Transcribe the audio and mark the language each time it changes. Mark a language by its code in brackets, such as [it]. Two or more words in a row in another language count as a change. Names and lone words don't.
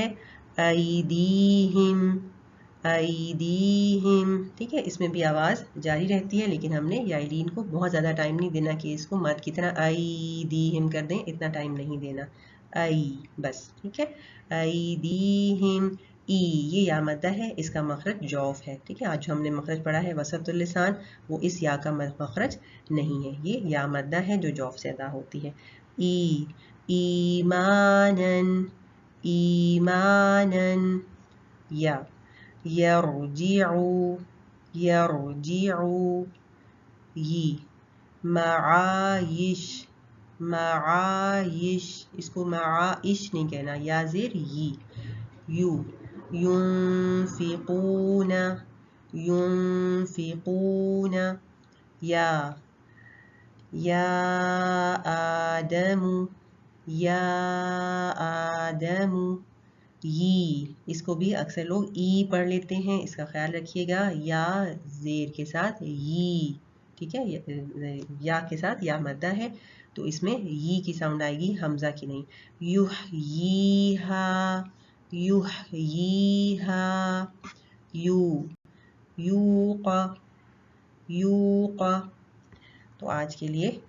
[ur] ایدیہم ایدیہم، ٹھیک ہے، اس میں بھی آواز جاری رہتی ہے لیکن ہم نے یائلین کو بہت زیادہ ٹائم نہیں دینا کہ اس کو مد کی طرح ایدیہم کر دیں، اتنا ٹائم نہیں دینا. ای بس، ٹھیک ہے. ایدیہم. ای، یہ یا مدہ ہے، اس کا مخرج جوف ہے. ٹھیک ہے، آج جو ہم نے مخرج پڑھا ہے [ar] وسط اللسان، [ur] وہ اس یا کا مخرج نہیں ہے، یہ یا مدہ ہے جو جوف سے ادا ہوتی ہے. [ar] ای ایمانن ایمانن. یا یرجعو یرجعو، ی معایش معایش، [ur] اس کو معایش نہیں کہنا، یا زیر ی. [ar] یو ینفقون ینفقون. یا آدم یا آدم. [ur] ی، اس کو بھی اکثر لوگ ای پڑھ لیتے ہیں، اس کا خیال رکھیے گا. یا زیر کے ساتھ ی، ٹھیک ہے، یا کے ساتھ یا مدہ ہے تو اس میں ی کی ساؤنڈ آئے گی، حمزہ کی نہیں. [ar] یحییہا یحییہا. یو یوق یوق. [ur] تو آج کے لیے